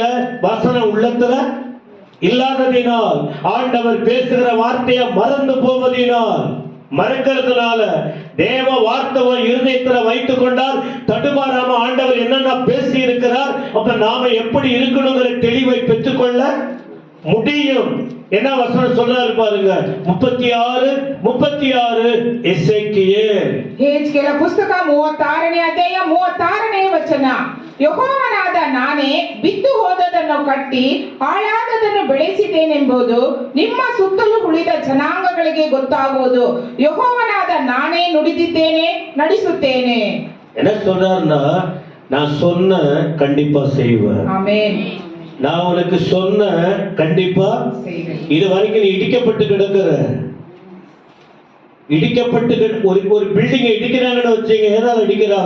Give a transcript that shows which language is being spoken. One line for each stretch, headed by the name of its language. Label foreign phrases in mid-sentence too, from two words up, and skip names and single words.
Tamil: வசனம் உள்ளத்துல இல்லாததினால், ஆண்டவர் பேசுகிற வார்த்தையை மறந்து போவதினால், மறக்கிறதுனால தேவ வார்த்தையை இருதயத்துல வைத்துக் கொண்டால் தடுமாறாம ஆண்டவர் என்னென்ன பேசி இருக்கிறார், அப்ப நாம எப்படி இருக்கணுங்கிற தெளிவை பெற்றுக்கொள்ள முடியும். என்ன வசனம் சொல்றாரு பாருங்க, 36 எசேக்கியேல்.
Kannada: ಯೆಹೆಜ್ಕೇಲ ಪುಸ್ತಕ 36ನೇ ಅಧ್ಯಾಯ 36ನೇ ವಚನ, ಯೆಹೋವನಾದ ನಾನೇ ಬಿದ್ದು ಹೋದದನ್ನು ಕಟ್ಟಿ ಹಾಳಾದದನ್ನು ಬೆಳೆಸಿದ್ದೇನೆಂಬುದು ನಿಮ್ಮ ಸುತ್ತಲೂ ಉಳಿದ ಜನಾಂಗಗಳಿಗೆ ಗೊತ್ತಾಗುವುದು. ಯೆಹೋವನಾದ ನಾನೇ ನುಡಿದಿದ್ದೇನೆ, ನಡೆಸುತ್ತೇನೆ.
Tamil: என்ன சொல்றாருன்னா, நான் சொன்ன கண்டிப்பா செய்வேன்.
Kannada: ಆಮೆನ್.
Tamil: நான் உனக்கு சொன்ன கண்டிப்பா இது வரைக்கும் நீ இடிக்கப்பட்டு கிடக்குற, இடிக்கப்பட்டு ஒரு பில்டிங்கை இடிக்கிறாங்கன்னு வச்சுங்க. எதனால இடிக்கிறாங்க?